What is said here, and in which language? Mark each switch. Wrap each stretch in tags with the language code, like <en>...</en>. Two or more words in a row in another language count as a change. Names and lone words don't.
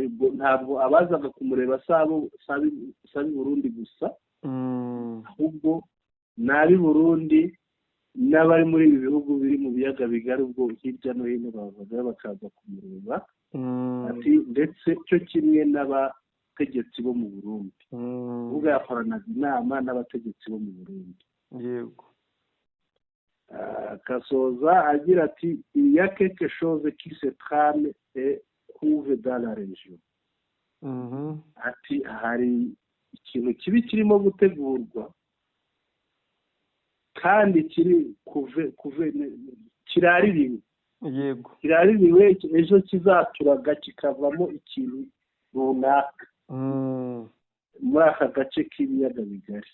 <rw>Ntabwo abazaga kumureba sabi Burundi gusa, ahubwo n'ab'i Burundi n'abari muri ibi bihugu biri mu biyaga bigari, ubwo hirya no hino bavaga bakaza kumureba, ati ndetse cyo kimwe n'abategetsi bo mu Burundi. ubwo yakoranaga inama n'abategetsi bo mu Burundi. yego. Kasoza agira ati</rw> <fr>il y a quelque chose qui se trame et couve dans la région.</fr> <rw>Ati hari ikintu kibi kirimo gutegurwa kandi kiri kiraririwe. yego. kiraririwe ejo kizaturaga kikavamo ikintu runaka muri aka gace k'ibiyaga bigari.</rw>